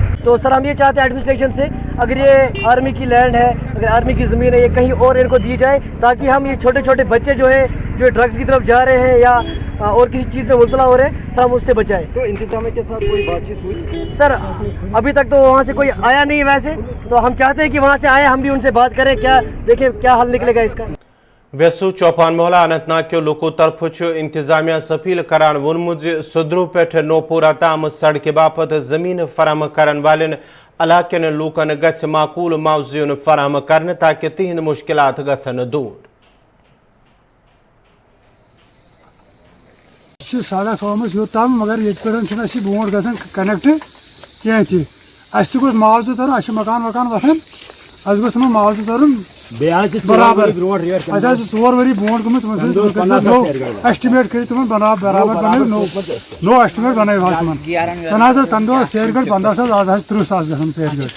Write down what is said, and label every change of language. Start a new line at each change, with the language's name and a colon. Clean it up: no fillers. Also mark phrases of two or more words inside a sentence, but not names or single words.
Urdu: تو سر ہم یہ چاہتے ہیں ایڈمنسٹریشن سے اگر یہ آرمی کی لینڈ ہے اگر آرمی کی زمین ہے یہ کہیں اور ان کو دی جائے تاکہ ہم یہ چھوٹے چھوٹے بچے جو ہیں جو ڈرگس کی طرف جا رہے ہیں یا اور کسی چیز میں مبتلا ہو رہے ہیں سر ہم اس سے بچائیں. تو انتظامیہ کے ساتھ کوئی بات چیت ہوئی سر ابھی تک تو وہاں سے کوئی آیا نہیں ویسے تو ہم چاہتے ہیں کہ وہاں سے آئے ہم بھی ان سے بات کریں کیا دیکھیں کیا حل نکلے گا اس کا.
Kashmiri: ویسو چوپان محلہ اننت ناگ کے لوکو طرف انتظامیہ اپیل کران وونمت سدرو پہ نوپورہ تام سڑکہ باپت زمین فراہم کرن والن علاقن لوکن گھ معقول معاوضہ فراہم کرنے تاکہ تہند مشکلات گھن دور. سڑک آمت یوتام مگر یہ پہ برو گھن کنیکٹ کی تہ معاوضہ تر مکان وکان وتھان گوٚژھ تِمن معاوضہ ترُن برابر ژور ؤری برونٛٹھ گوٚمُت ایسٹِمیٹ کٔرِتھ تِمن برابر بنٲیِو نوٚو ایسٹِمیٹ بنٲیِو حظ تِمن زن حظ تمہِ دۄہ ٲس سیرِ گٲڑۍ 15,000 آز حظ 30,000 گژھان سیرِ